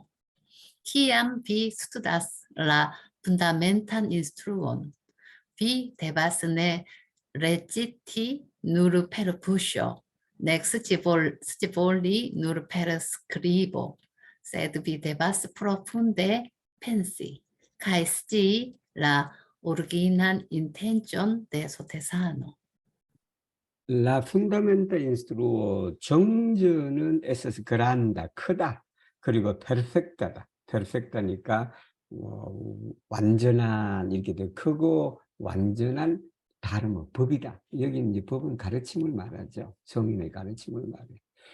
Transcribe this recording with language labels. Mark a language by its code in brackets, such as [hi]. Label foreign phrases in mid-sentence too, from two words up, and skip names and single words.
[eo] Kiam vi studas la fundamentan instruon, vi devas ne reciti nur per buŝo, nek scivoli nur per skribo, sed vi devas profunde pensi kaj scii la originan intencion de sotesano. La fundamenta instruo [ko] 정전은 [eo] estas granda [ko] 크다 그리고 페르펙타다 페르펙타니까 완전한 이렇게 돼 크고 완전한 다름은 법이다. 여기 이제 법은 가르침을 말하죠. 성인의 가르침을 말해.